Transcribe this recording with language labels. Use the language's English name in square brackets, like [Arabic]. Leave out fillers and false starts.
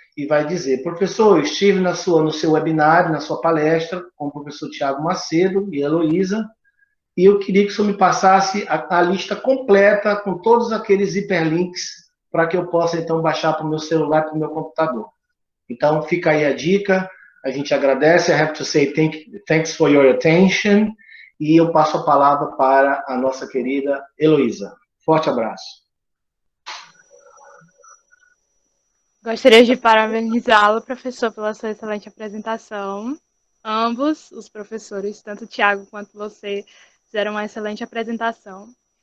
[Portuguese] E vai dizer: professor, eu estive no seu webinário, na sua palestra, com o professor Tiago Macedo e a Heloísa, e eu queria que o senhor me passasse a lista completa com todos aqueles hiperlinks para que eu possa, então, baixar para o meu celular, para o meu computador. Então, fica aí a dica. A gente agradece. [English] I have to say thanks for your attention. [Portuguese] E eu passo a palavra para a nossa querida Heloísa. Forte abraço. Gostaria de parabenizá-lo, professor, pela sua excelente apresentação. Ambos os professores, tanto o Tiago quanto você, fizeram uma excelente apresentação.